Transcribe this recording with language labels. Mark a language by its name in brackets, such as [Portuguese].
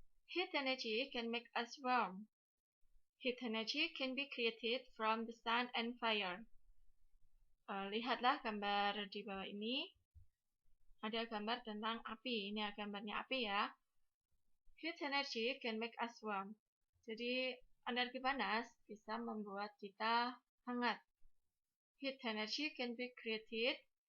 [English] Heat energy can make us warm. Heat energy can be created from the sun and fire. [Indonesian] Lihatlah gambar di bawah ini. Ada gambar tentang api. Ini gambarnya api ya. [English] Heat energy can make us warm. [Indonesian] Jadi energi panas bisa membuat kita hangat. [English] Heat energy can be created.